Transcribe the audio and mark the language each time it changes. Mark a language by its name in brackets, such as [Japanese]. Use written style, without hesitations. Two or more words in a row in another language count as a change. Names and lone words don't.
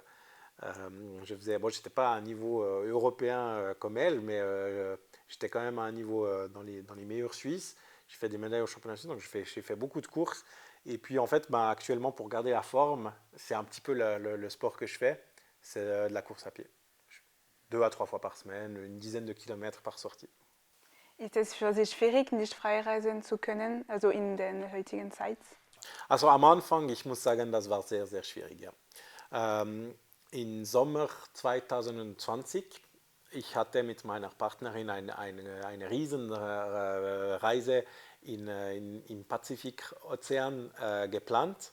[French] J'étais pas à un niveau européen comme elle, mais j'étais quand même à un niveau dans les meilleurs Suisses. J'ai fait des médailles au championnat suisse, donc j'ai fait beaucoup de courses. Et puis en fait, actuellement, pour garder la forme, c'est un petit peu le sport que je fais, c'est de la course à pied. 2 à 3 fois par semaine, une dizaine de kilomètres par sortie. [German] Ist es für Sie schwierig, nicht frei reisen zu können, also in der heutigen Zeit? Also am Anfang, ich muss sagen, das war sehr, sehr schwierig. Ja. Im Sommer 2020, ich hatte mit meiner Partnerin eine Riesenreise im Pazifikozean geplant.